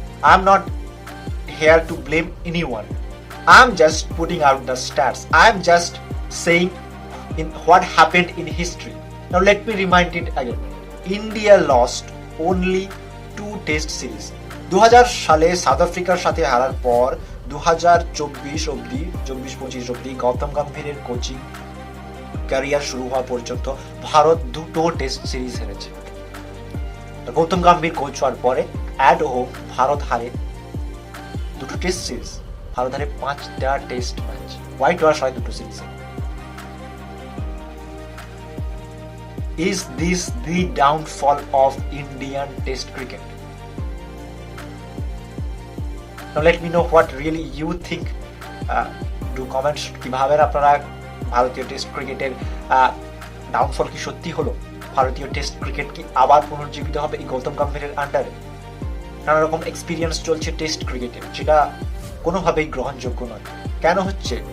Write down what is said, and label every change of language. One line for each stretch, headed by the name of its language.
English: I'm not here to blame anyone. I'm just putting out the stats. I'm just saying in what happened in history. Now let me remind it again. India lost only 2 test series.
Bangla: 2000 সালে south আফ্রিকার সাথে হারার পর 2024 অবধি 24-25 অবধি Gautam গম্ভীরের coaching career শুরু হওয়া পর্যন্ত ভারত 2টো টেস্ট সিরিজ হেরেছে। গৌতম গম্ভীর কোচ হওয়ার পরে অ্যাট হোম ভারত হারে 2টো টেস্ট সিরিজ, ভারত হারে 5টা টেস্ট ম্যাচ, হোয়াইট ওয়াশ হয় 2টো সিরিজে।
English: Is this the downfall of Indian Test cricket? Now let me know what really you think. Do comments
Bangla: কিভাবে আপনারা ভারতীয় টেস্ট ক্রিকেটের ডাউনফল কি সত্যি হলো? ভারতীয় টেস্ট ক্রিকেট কি আবার পুনর্জীবিত হবে এই গৌতম গম্ভীরের আন্ডারে? নানা রকম এক্সপিরিয়েন্স চলছে টেস্ট ক্রিকেটে, যেটা কোনোভাবেই গ্রহণযোগ্য নয়। কেন হচ্ছে?